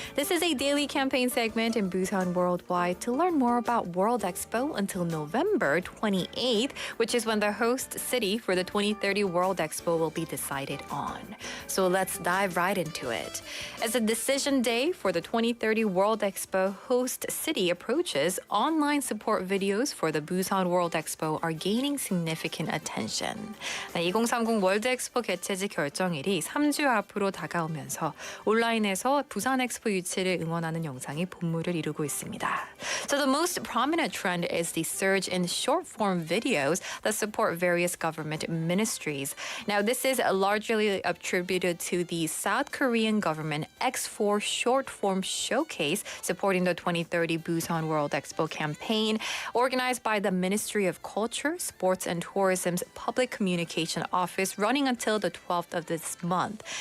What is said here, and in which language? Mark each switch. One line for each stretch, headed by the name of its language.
English: This is a daily campaign segment in Busan Worldwide to learn more about World Expo until November 28th, which is when the host city for the 2030 World Expo will be decided on. So let's dive right into it. As a decision day for the 2030 World Expo host city approaches, online support videos for the Busan World Expo are gaining significant attention.
Korean: 2030 월드 엑스포 개최지 결정일이 3주 앞으로 다가오면서 온라인에서 부산 엑스포 유치를 응원하는 영상이 본물을 이루고 있습니다.
English: So the most prominent trend is the surge in short-form videos that support various government ministries. Now, this is largely attributed to the South Korean government X4 short-form showcase supporting the 2030 Busan World Expo campaign, organized by the Ministry of Culture, Sports and Tourism's Public Communication Office, running until the 12th of this month.